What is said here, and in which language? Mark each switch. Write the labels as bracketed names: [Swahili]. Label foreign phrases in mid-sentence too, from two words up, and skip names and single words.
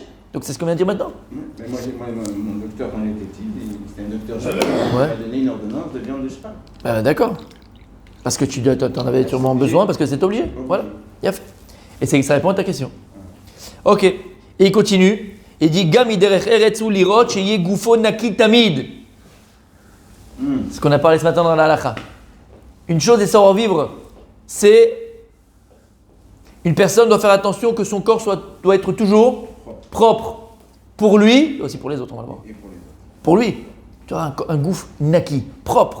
[French] Donc c'est ce qu'on vient de dire maintenant. Mais moi, mon docteur, quand j'étais petit, c'était un docteur cheval. Ouais. Il m'a donné une ordonnance de viande de cheval. D'accord. Parce que tu en avais sûrement besoin, parce que c'est obligé. Voilà. Il a fait. Et ça répond à ta question. Ok. Et il continue. Il dit [Hebrew] גם מדרך ארץ לראות שיהיה גופו נקי תמיד. [French] Ce qu'on a parlé ce matin dans la halakha. Une chose est savoir vivre, c'est une personne doit faire attention que son corps doit être toujours propre. Pour lui, et aussi pour les autres, on va le voir. Et pour les autres. Pour lui, tu as un gouffre naki, propre.